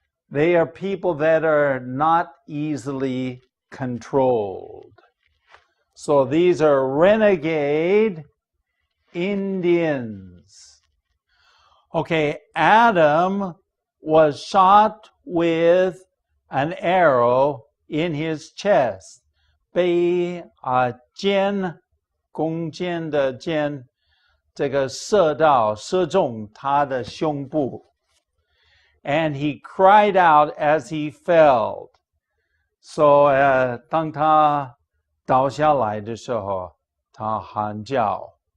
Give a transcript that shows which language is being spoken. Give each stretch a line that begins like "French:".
English: They are people that are not easily controlled. So these are renegade Indians. Okay, Adam was shot with an arrow in his chest.
Chinese: 被箭，弓箭的箭，这个射中他的胸部.
English: And he cried out as he fell.
Chinese: So 当他倒下来的时候，他喊叫.